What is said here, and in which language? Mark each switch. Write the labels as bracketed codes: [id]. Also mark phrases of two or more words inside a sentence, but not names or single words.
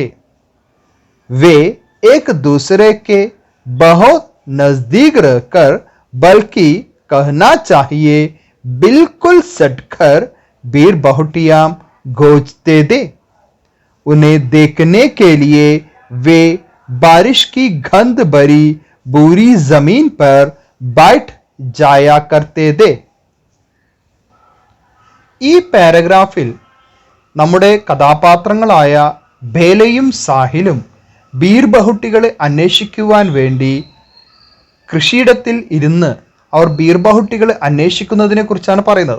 [hi] वे एक दूसरे के बहुत नजदीक रहकर, बल्कि कहना चाहिए बिल्कुल सटकर बीर बहुटियां गूंजते थे। उन्हें देखने के लिए वे बारिश की गंध भरी बुरी जमीन पर बैठ जाया करते थे. [ml] ഈ പാരഗ്രാഫിൽ നമ്മുടെ കഥാപാത്രങ്ങളായ ബേലയും സാഹിലും ബീർബഹുട്ടികളെ അന്വേഷിക്കുവാൻ വേണ്ടി കൃഷിയിടത്തിൽ ഇരുന്ന് അവർ ബീർബഹുട്ടികളെ അന്വേഷിക്കുന്നതിനെ കുറിച്ചാണ് പറയുന്നത്.